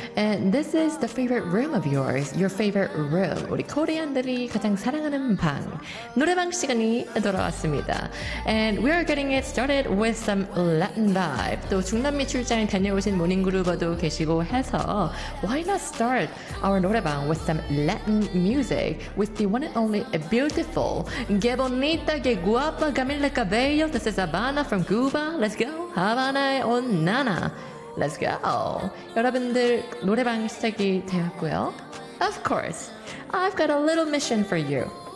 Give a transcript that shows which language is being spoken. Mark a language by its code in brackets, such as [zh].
[en] And this is the favorite room of yours. Your favorite room. [ko] 우리 코리안들이 가장 사랑하는 방. 노래방 시간이 돌아왔습니다. [en] And we are getting it started with some Latin vibe. [ko] 또 중남미 출장에 다녀오신 모닝그루버도 계시고 해서 [en] Why not start our 노래방 with some Latin music [ko] with the one and only beautiful [es] Que bonita, que guapa [ko] Camila Cabello. [en] This is Havana from Cuba. Let's go. Havana의 온 나나, let's go. [ko] 여러분들 노래방 시작이 되었고요. [en] Of course, I've got a little mission for you.